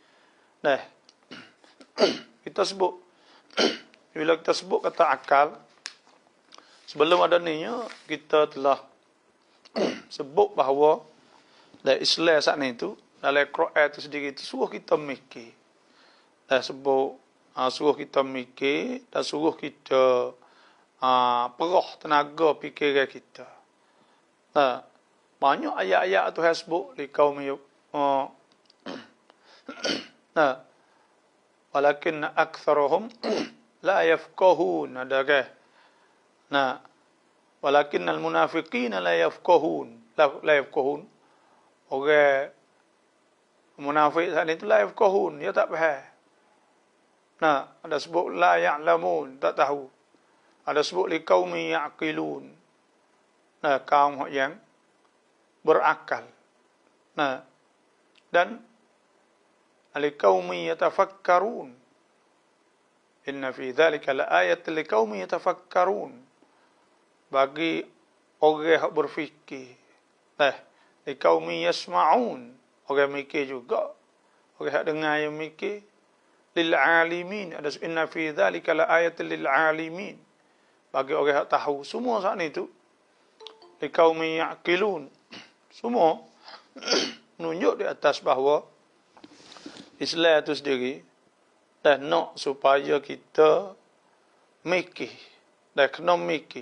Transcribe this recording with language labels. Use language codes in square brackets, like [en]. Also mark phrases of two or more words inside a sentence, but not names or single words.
[ms] Kita sebut bila kita sebut kata akal, sebelum ada ni kita telah sebut bahawa dalam Islam saat ni tu, dalam Quran tu sendiri tu suruh kita mikir. Suruh kita mikir dan suruh kita perah tenaga fikiran kita. Banyak ayat-ayat tu yang sebut [ar] لقوم ولكن أكثرهم لا يفقهون, [ms] ada ke? [ar] ولكن المنافقين لا يفقهون. [ms] Orang munafik saat itu [ar] لا يفقهون, [ms] dia tak faham. Ada sebut [ar] لا يعلمون, [ms] tak tahu. Ada sebut [ar] لقوم يعقلون. [ms] Kaum yang berakal. [ar] Dan لقوم يتفكرون. إن في ذلك لآيات لقوم يتفكرون. [ms] Bagi orang yang berfikir. [ar] لقوم يسمعون. [ms] Orang mikir juga. Orang yang dengar yang mikir. [ar] للعالمين. Ada إن في ذلك لآيات للعالمين. [ms] Bagi orang yang tahu. Semua saat ni tu. [ar] لقوم يعقلون. [ms] Semua menunjuk di atas bahawa Islam itu sendiri dan nak supaya kita mikir, dan kena mikir.